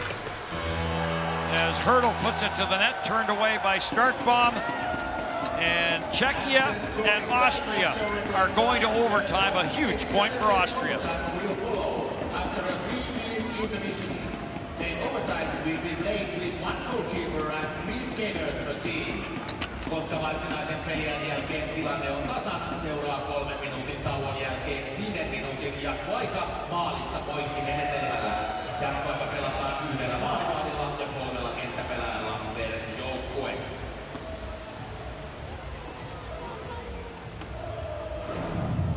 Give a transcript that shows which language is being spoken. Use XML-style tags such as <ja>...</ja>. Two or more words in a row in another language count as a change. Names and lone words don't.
<en>As Hurdle puts it to the net, turned away by Starkbaum. And Czechia and Austria are going to overtime, a huge point for Austria. After a 3-3 intermission, the overtime will be played with 1 goalkeeper and 3 skaters per team.</en> <fi>Koska varsinaisen pelin jälkeen tilanne on tasan, seuraa 3 minuutin tauon jälkeen 5 minuutin jatkoaika maalista poikki menetelmällä. Jatkoaika pelataan 1 maalivahdilla ja 3 kenttäpelaajalla per joukkue.</fi>